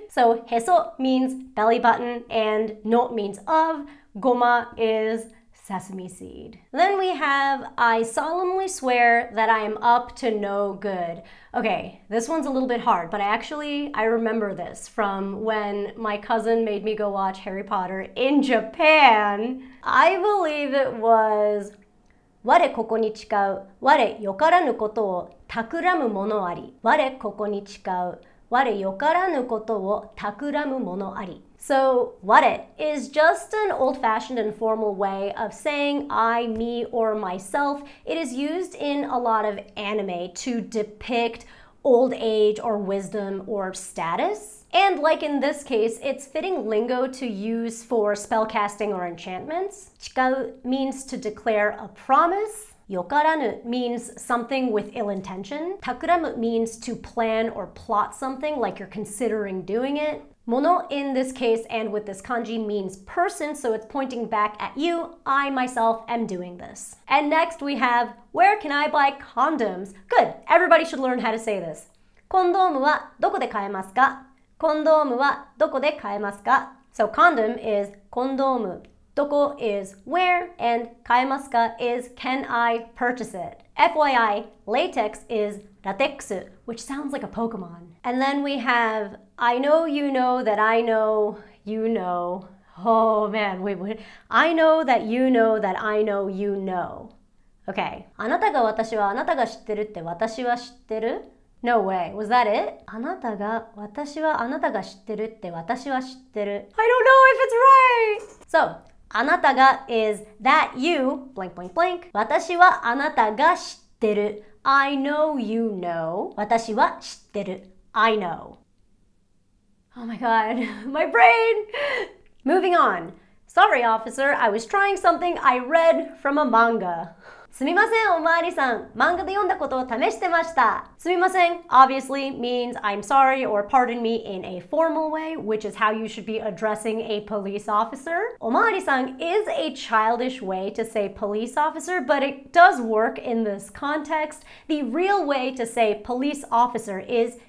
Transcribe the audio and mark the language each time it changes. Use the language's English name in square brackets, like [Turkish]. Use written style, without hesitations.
[English] So heso means belly button, and no means of, goma is sesame seed. Then we have, I solemnly swear that I am up to no good. Okay, this one's a little bit hard, but I remember this from when my cousin made me go watch Harry Potter in Japan. I believe it was, [Japanese] 我ここに誓う、我よからぬことを企む者あり。我ここに誓う、我よからぬことを企む者あり. [English] So, ware is just an old-fashioned and formal way of saying I, me, or myself. It is used in a lot of anime to depict old age or wisdom or status. And like in this case, it's fitting lingo to use for spellcasting or enchantments. Chikau means to declare a promise. Yokaranu means something with ill intention. Takuramu means to plan or plot something like you're considering doing it. Mono in this case and with this kanji means person, so it's pointing back at you. I myself am doing this. And next we have, where can I buy condoms? Good, everybody should learn how to say this. [Japanese] コンドームはどこで買えますか?コンドームはどこで買えますか? [English] So condom is コンドーム. Doko is where, and 買えますか is can I purchase it. FYI, latex is latex, which sounds like a Pokemon. And then we have, I know you know that I know you know. Oh man, wait. I know that you know that I know you know. Okay. [Japanese] あなたが私はあなたが知ってるって私は知ってる? [English] No way. Was that it? [Japanese] あなたが私はあなたが知ってるって私は知ってる. [English] I don't know if it's right. So, あなたが is that you, blank blank blank. [Japanese] 私はあなたが知ってる. [English] I know you know. [Japanese] 私は知ってる. [English] I know. Oh my god, my brain! Moving on. Sorry, officer, I was trying something I read from a manga. [Japanese] すみません、おまわりさん。漫画で読んだことを試してました。 [English] すみません obviously means I'm sorry or pardon me in a formal way, which is how you should be addressing a police officer. おまわりさん is a childish way to say police officer, but it does work in this context. The real way to say police officer is